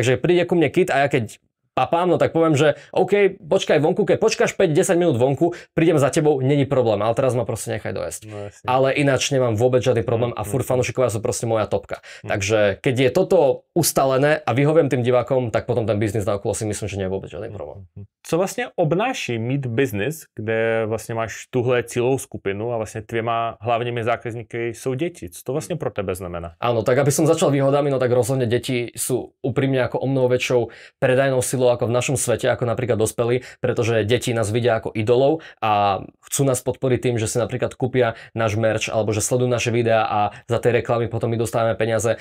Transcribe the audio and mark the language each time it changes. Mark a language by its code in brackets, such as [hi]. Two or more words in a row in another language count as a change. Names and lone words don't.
[sk] Takže príde ku mne kit a ja keď papám, no tak poviem, že OK, počkaj vonku, keď počkáš 5-10 minút vonku, prídem za tebou, není problém, ale teraz ma proste nechaj dojsť. No, ale ináč nemám vôbec žiadny problém a furt fanúšikovia sú proste moja topka. Takže keď je toto ustalené a vyhoviem tým divákom, tak potom ten biznis na okolo si myslím, že nie je vôbec žiadny problém. [cs] Co vlastně obnáší mít biznis, kde vlastně máš tuhle cílovou skupinu a vlastně tvýma hlavními zákazníky jsou děti? Co to vlastně pro tebe znamená? [sk] Áno, tak aby som začal výhodami, no tak rozhodne deti sú úprimne ako o mnoho väčšou predajnou silou ako v našom svete, ako napríklad dospelí, pretože deti nás vidia ako idolov a chcú nás podporiť tým, že si napríklad kúpia náš merch alebo že sledujú naše videá a za tie reklamy potom my dostávame peniaze.